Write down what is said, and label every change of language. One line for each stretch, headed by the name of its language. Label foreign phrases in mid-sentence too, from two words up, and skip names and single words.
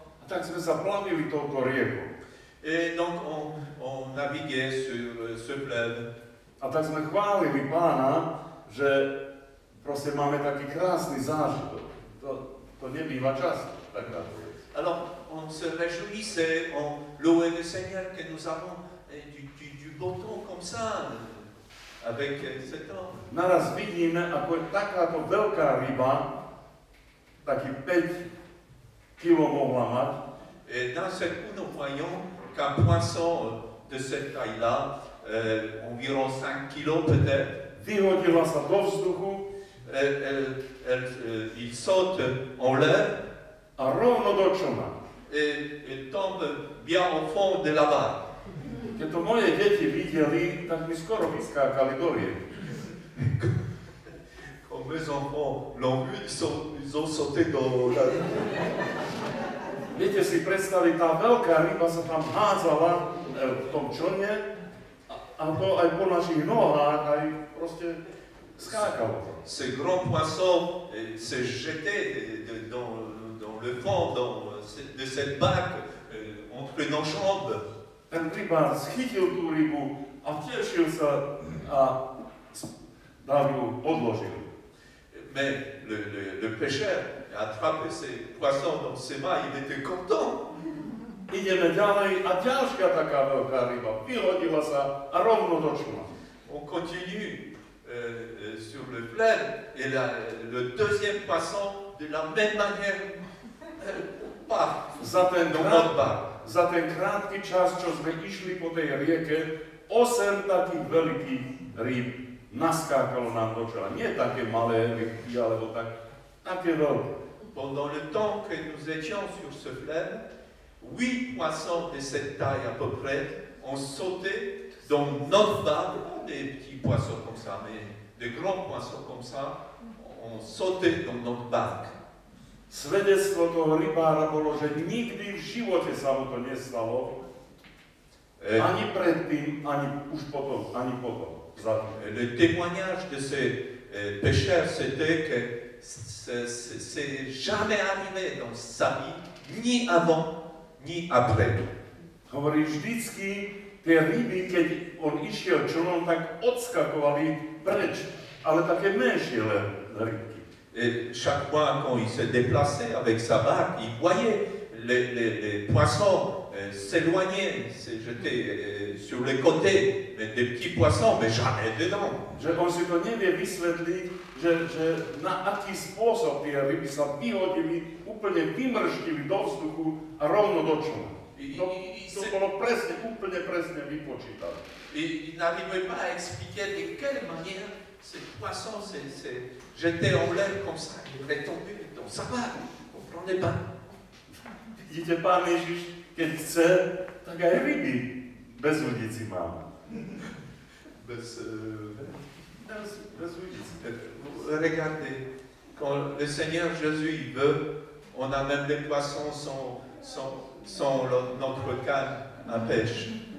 Slovak: A tak sme sa plavili touto riekou.
French: Et donc on naviguait sur ce fleuve.
Slovak: A tak sme chválili Pána, že proste máme taký krásny zážitok. To nebýva často, takáto vec.
French: Alors on se réjouissait, on louait le Seigneur que nous avons du beau temps comme ça, avec cet homme.
Slovak: Naraz vidíme, ako takáto veľká ryba, taký 5 kg mohla mať.
French: Et d'un seul coup, nous voyons qu'un poisson de cette taille-là, environ 5 kilos peut-être,
Slovak: vyhodila sa do vzduchu
French: il saute en l'air
Slovak: a rovno do člna.
French: et tombe bien au fond de la barre.
Slovak: Keď to moje deti videli, tak mi skoro vyskákali do riek.
French: Quand mes enfants l'ont vu, ils ont sauté dans la...
Slovak: Viete si predstaviť, tá veľká ryba sa tam hádzala v tom člne a to aj po našich nohách, aj proste skákalo.
French: Ce grand poisson s'est jeté dans le fond de cette barque entre nos jambes.
Slovak: Ten rybár schytil tú rybu a tešil sa a dal ju, odložil.
French: Mais le pêcheur a attrapé ses poissons dans ses mains, il était content.
Slovak: Ideme ďalej a ďalšia taká veľká ryba vyhodila sa a rovno do člna.
French: On continue sur le fleuve et le deuxième poisson, de la même manière, part dans notre barque.
Slovak: Za ten krátky čas, čo sme išli po tej rieke, 8 takých veľkých rýb naskákalo nám do čela. Nie také malé rybky, alebo také veľké.
French: Pendant le temps que nous étions sur ce fleuve, 8 poissons de cette taille à peu près ont sauté dans notre barque, pas des petits poissons comme ça, mais des grands poissons comme ça, ont sauté dans notre barque.
Slovak: Svedectvo toho rybára bolo, že nikdy v živote sa mu to nestalo, ani predtým, ani už potom, ani potom.
French: Le témoignage de ce pêcheur, c'était que c'est jamais arrivé dans sa vie, ni avant, ni après.
Slovak: Hovorí, vždycky tie ryby, keď on išiel člnom, tak odskakovali preč, ale také menšie rybky.
French: Et chaque fois, quand il se déplaçait avec sa barque, il voyait les poissons s'éloigner, se jeter sur les côtés, des petits poissons, mais jamais dedans.
Slovak: Že on si to nevie vysvetliť, že na aký spôsob tie ryby sa vyhodili, úplne vymrštili do vzduchu a rovno do člna. To bolo presne, úplne presne vypočítané.
French: Il n'arrivait pas à expliquer de quelle manière ces poissons s'est jeté en l'air comme ça, il est tombé dans sa barque, on ne comprenait pas.
Slovak: Vidíte, Pán Ježiš, keď chce, tak aj ryby bez udici má. Bez udici.
French: Regardez, quand le Seigneur Jésus il veut, on a même des poissons sans notre canne à pêche.